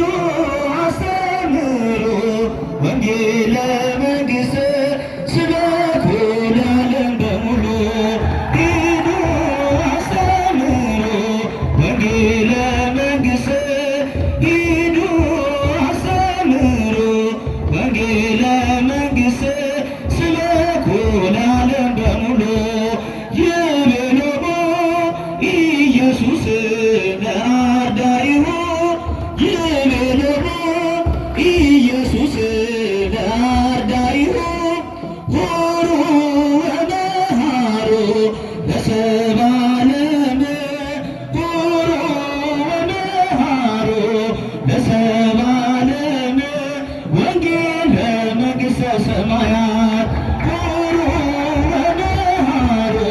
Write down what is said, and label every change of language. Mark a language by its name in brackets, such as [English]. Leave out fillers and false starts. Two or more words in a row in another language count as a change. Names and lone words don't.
[Amharic] አስተምሩ [Geez] ወንጌለ መንግሥት [Amharic] ስበኩ ለዓለም በሙሉ ሂዱ አስተምሩ ወንጌለ መንግሥት ሂዱ አስተምሩ ወንጌለ መንግሥት ስበኩ ለዓለም በሙሉ [Geez] ይቤሎሙ ኢየሱስ ለአርዳኢሁ ይቤሎሙ ኢየሱስ ለአርዳኢሁ ሁሩ ወመሃሩ ለሰብአ ዓለም ሁሩ ወመሃሩ ለሰብአ ዓለም ወንጌለ መንግሥተ ሰማያት ሁሩ ወመሃሩ